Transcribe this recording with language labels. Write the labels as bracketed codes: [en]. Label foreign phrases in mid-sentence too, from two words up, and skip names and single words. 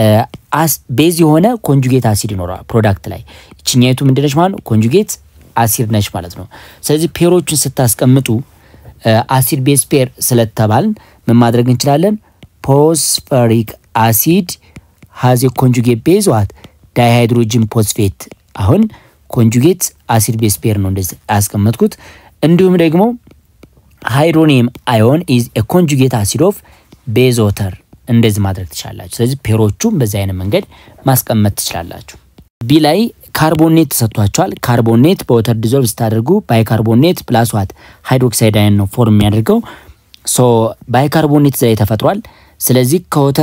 [am] ቤዝ የሆነ [en] conjugate acid [am] ይኖራል ፕሮዳክት ላይ እቺኛይቱ ምንድነች ማለት ነው [en] conjugate acid [am] ነች ማለት ነው ስለዚህ ፔሮቹን ስታስቀምጡ [en] acid base pair [am] ስለተባልን ምን ማድረግ እንችላለን [en] phosphoric acid has a conjugate base what dihydrogen phosphate [am] አሁን [en] conjugate acid base pair [am] ነው እንደዚህ አስቀመጥኩት እንዲሁም ደግሞ [en] hydronium ion is a conjugate acid of base water [am] እንደዚህ ማድረግ ትችላላችሁ ስለዚህ ፔሮቹን በዛ አይነት መንገድ ማስቀመጥ ትችላላችሁ ቢ ላይ ካርቦኔት ተሰጥቷቸዋል ካርቦኔት በወተር ዲዞልቭ ስታደርጉ [en] bicarbonate plus what hydroxide ion [am] ነው ፎርም የሚያደርገው [en] so bicarbonate they [am] ተፈጥሯል ስለዚህ ከወተር